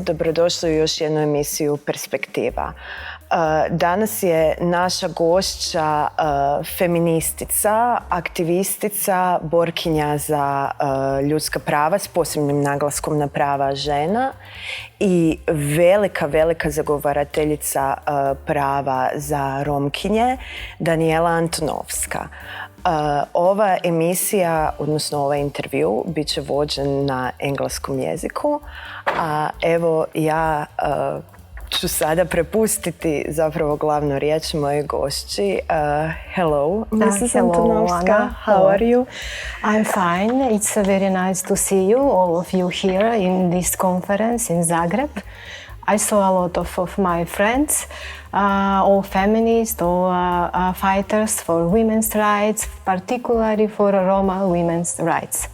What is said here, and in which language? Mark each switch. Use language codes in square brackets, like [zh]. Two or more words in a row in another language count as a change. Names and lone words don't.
[hr] Dobrodošli u još jednu emisiju Perspektiva. Danas je naša gošća feministica, aktivistica, borkinja za ljudska prava s posebnim naglaskom na prava žena i velika zagovarateljica prava za Romkinje, Daniela Antonovska. Ova emisija, odnosno ovaj intervju, bit će vođen na engleskom jeziku, a evo ja ću sada prepustiti zapravo glavnu riječ mojoj gošći. [en] Hello, Mrs. Antonovska. Anna. How are you? I'm fine. It's very nice to see you, all of you here in this conference in Zagreb. I saw a lot of my friends, all feminists, all fighters for women's rights, particularly for Roma women's rights.